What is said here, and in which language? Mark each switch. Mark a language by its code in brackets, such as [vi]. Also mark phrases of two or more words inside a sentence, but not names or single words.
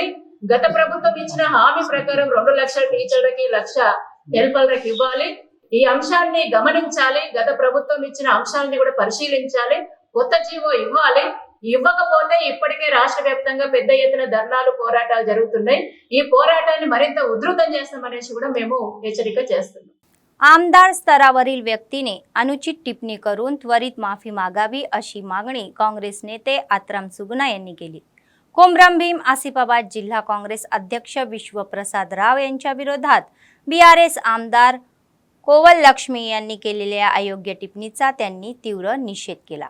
[te] గత ప్రభుత్వం ఇచ్చిన హామీ ప్రకారం 2 లక్షల టీచర్లకి 1 లక్ష హెల్పర్లకు ఇవ్వాలి. ఈ అంశాన్ని గమనించాలి. గత ప్రభుత్వం ఇచ్చిన అంశాలని కూడా పరిశీలించాలి. కొత్త జీవో ఇవ్వాలి. ఇవ్వకపోతే ఇప్పటికే రాష్ట్ర వ్యాప్తంగా పెద్ద ఎత్తున ధర్నాలు, పోరాటాలు జరుగుతున్నాయి. ఈ పోరాటాన్ని మరింత ఉధృతం చేస్తామనేసి కూడా మేము హెచ్చరిక చేస్తున్నాం. [mr] आमदार स्तरावरील व्यक्तीने अनुचित टिप्पणी करून त्वरित माफी मागावी अशी मागणी काँग्रेस नेते आत्राम सुगुना यांनी केली. कोमरम भीम आसिफाबाद जिल्हा काँग्रेस अध्यक्ष विश्वप्रसाद राव यांच्या विरोधात BRS आमदार कोवल लक्ष्मी यांनी केलेल्या अयोग्य टिप्पणीचा त्यांनी तीव्र निषेध केला.